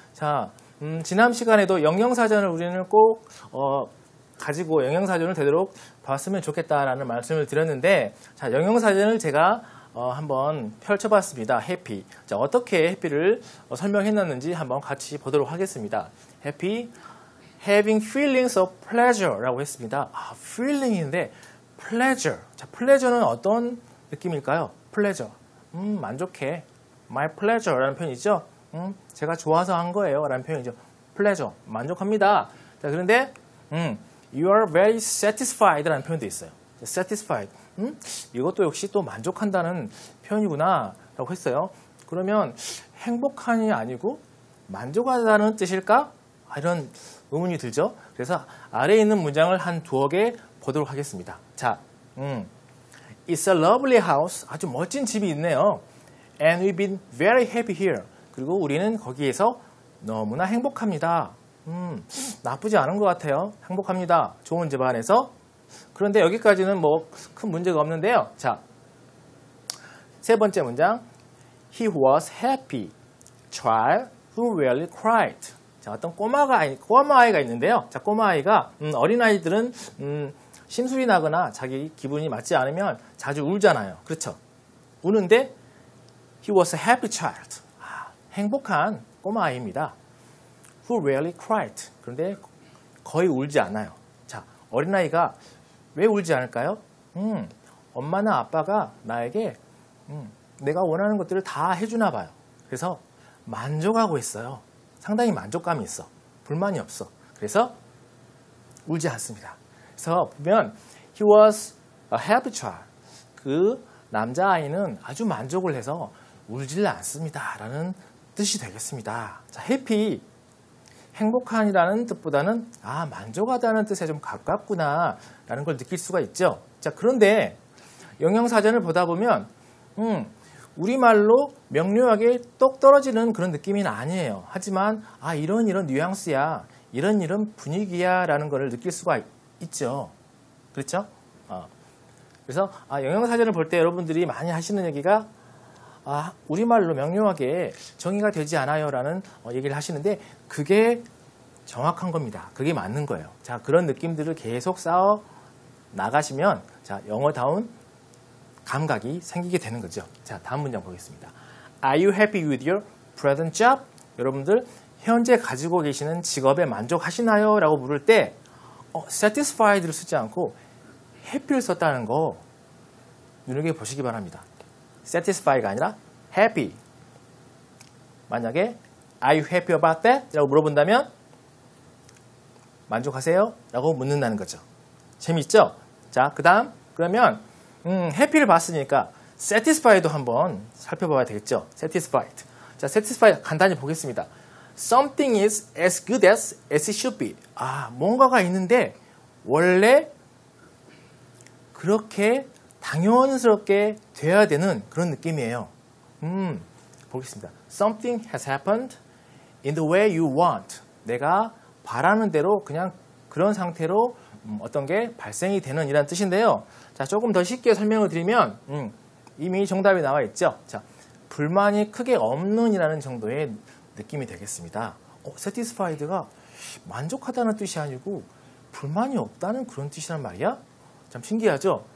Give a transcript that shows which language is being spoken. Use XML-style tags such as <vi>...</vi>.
<ko>자, 지난 시간에도 영영사전을 우리는 꼭 가지고 영영사전을 되도록 봤으면 좋겠다라는 말씀을 드렸는데, 자, 영영사전을 제가 한번 펼쳐봤습니다. 해피. 자, 어떻게 해피를 설명해놨는지 한번 같이 보도록 하겠습니다.</ko> <en>해피, having feelings of pleasure라고 했습니다.</en> <ko>아, feeling인데 pleasure. 자, pleasure는 어떤 느낌일까요? pleasure. 만족해. my pleasure라는 표현이죠. 제가 좋아서 한 거예요. 라는 표현이죠. pleasure. 만족합니다.</ko> <en>자, 그런데 you are very satisfied 라는 표현도 있어요.</en> <ko>satisfied. 이것도 역시 또 만족한다는 표현이구나 라고 했어요. 그러면 행복한이 아니고 만족하다는 뜻일까? 이런 의문이 들죠. 그래서 아래에 있는 문장을 한 두어 개 보도록 하겠습니다. 자,</ko> <en>It's a lovely house.</en> <ko>아주 멋진 집이 있네요.</ko> <en>And we've been very happy here.</en> <ko>그리고 우리는 거기에서 너무나 행복합니다. 나쁘지 않은 것 같아요. 행복합니다. 좋은 집 안에서. 그런데 여기까지는 뭐 큰 문제가 없는데요. 자, 세 번째 문장.</ko> <en>He was happy. Child who really cried.</en> <ko>자, 어떤 꼬마아이가 있는데요. 자, 꼬마아이가, 어린아이들은, 심술이 나거나 자기 기분이 맞지 않으면 자주 울잖아요. 그렇죠?</ko> <en>우는데, he was a happy child.</en> <ko>행복한 꼬마아이입니다.</ko> <en>Who rarely cried.</en> <ko>그런데 거의 울지 않아요. 자, 어린아이가 왜 울지 않을까요? 엄마나 아빠가 나에게 내가 원하는 것들을 다 해주나 봐요. 그래서 만족하고 있어요. 상당히 만족감이 있어. 불만이 없어. 그래서 울지 않습니다.</ko> <en>그래서 보면 he was a happy child.</en> <ko>그 남자아이는 아주 만족을 해서 울지를 않습니다. 라는 뜻이 되겠습니다. 자, happy, 행복한이라는 뜻보다는 만족하다는 뜻에 좀 가깝구나 라는 걸 느낄 수가 있죠. 자, 그런데 영영사전을 보다 보면 우리말로 명료하게 똑 떨어지는 그런 느낌은 아니에요. 하지만 이런 뉘앙스야, 이런 분위기야 라는 걸 느낄 수가 있죠. 그렇죠? 그래서 영영사전을 볼 때 여러분들이 많이 하시는 얘기가 우리말로 명료하게 정의가 되지 않아요 라는 얘기를 하시는데 그게 정확한 겁니다. 그게 맞는 거예요. 자, 그런 느낌들을 계속 쌓아 나가시면 자, 영어다운 감각이 생기게 되는 거죠. 자, 다음 문장 보겠습니다.</ko> <en>Are you happy with your present job?</en> <ko>여러분들 현재 가지고 계시는 직업에 만족하시나요? 라고 물을 때 satisfied를 쓰지 않고 happy를 썼다는 거 눈여겨보시기 바랍니다. satisfy가 아니라 happy. 만약에</ko> <en>Are you happy about that?</en> <ko>라고 물어본다면 만족하세요? 라고 묻는다는 거죠. 재밌죠? 자, 그 다음 그러면 happy를 봤으니까 satisfied도 한번 살펴봐야 되겠죠. satisfied. 자, satisfied 간단히 보겠습니다.</ko> <en>Something is as good as it should be.</en> <ko>뭔가가 있는데 원래 그렇게 당연스럽게 돼야 되는 그런 느낌이에요. 보겠습니다.</ko> <en>Something has happened in the way you want.</en> <ko>내가 바라는 대로 그냥 그런 상태로 어떤 게 발생이 되는 이란 뜻인데요. 자, 조금 더 쉽게 설명을 드리면 이미 정답이 나와 있죠. 자, 불만이 크게 없는 이라는 정도의 느낌이 되겠습니다. satisfied가 만족하다는 뜻이 아니고 불만이 없다는 그런 뜻이란 말이야? 참 신기하죠?</ko>